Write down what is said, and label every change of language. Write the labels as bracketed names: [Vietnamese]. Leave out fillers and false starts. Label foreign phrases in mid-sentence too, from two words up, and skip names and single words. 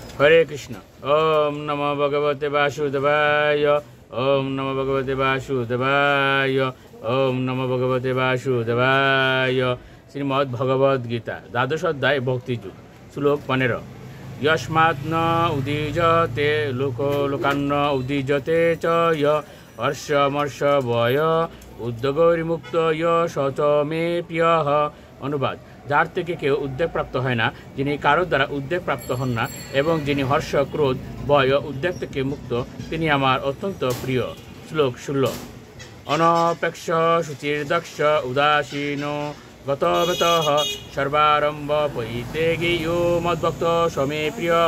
[Sanskrit] হরে কৃষ্ণ। ওম নমো ভগবতে বাসুদেবায়। ওম নমো ভগবতে বাসুদেবায়। ওম নমো ভগবতে বাসুদেবায়। [Bangla] শ্রীমদ্ ভগবদ গীতা দ্বাদশ অধ্যায় ভক্তিযুগ শ্লোক 15। [Sanskrit] यस्मात् न उदीजते लोको लोकान्न उदीजते च य हर्षमर्षभय उद्योगैर्मुक्त य स च मे प्रियः। [Bangla] অনুবাদ: যার থেকে কেউ উদ্বেগপ্রাপ্ত হয় না, যিনি কারোর দ্বারা উদ্বেগপ্রাপ্ত হন না এবং যিনি হর্ষ, ক্রোধ, ভয় ও উদ্বেগ থেকে মুক্ত, তিনি আমার অত্যন্ত প্রিয়। শ্লোক 16। [Sanskrit] অনপেক্ষ শুচির্দক্ষ উদাসীনো গতবেতঃ সর্বারম্ভ পরিত্যাগী ইয়ো মদ্ভক্ত সমে প্রিয়ঃ।